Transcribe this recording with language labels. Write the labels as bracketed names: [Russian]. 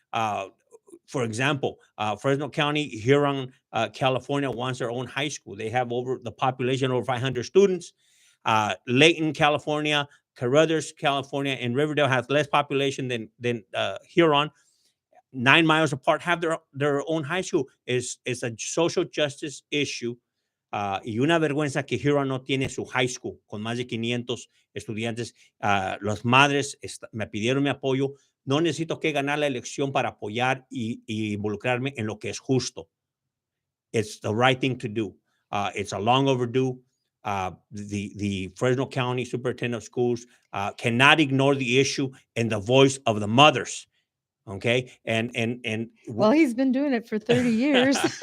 [English] For example, Fresno County, Huron, California wants their own high school. They have over the population over 500 students. Layton, California, Carruthers, California, and Riverdale has less population than Huron. 9 miles apart, have their own high school. Is a social justice issue. [Spanish] Y una vergüenza que Huron no tiene su high school con más de 500 estudiantes. Las madres me pidieron mi apoyo. No necesito que ganar la elección para apoyar y involucrarme en lo que es justo. [English] It's the right thing to do. It's a long overdue. The Fresno County Superintendent of Schools cannot ignore the issue and the voice of the mothers. Okay, well, he's been doing it for 30 years.